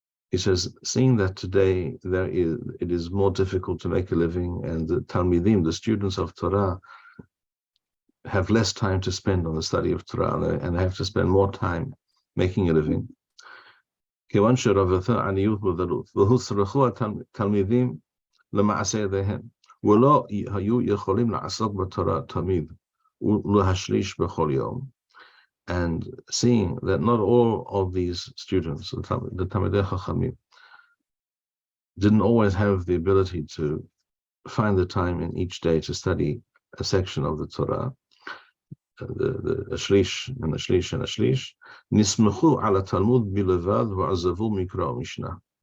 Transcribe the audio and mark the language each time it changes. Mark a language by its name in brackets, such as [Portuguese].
[English] He says, seeing that today it is more difficult to make a living, and the Talmidim, the students of Torah, have less time to spend on the study of Torah, and they have to spend more time making a living. [Hebrew] כיוון שרבתה עניות ודלות, והוצרכו התלמידים למעשה ידיהם, ולא היו יכולים לעסוק בתורה תמיד, ולהשליש בכל יום. [English] And seeing that not all of these students, the Talmidei Chachamim, didn't always have the ability to find the time in each day to study a section of the Torah, the shlish and the shlish and the shlish, [Hebrew] nismechu ala Talmud bilevad va'azavu mikra mishnah.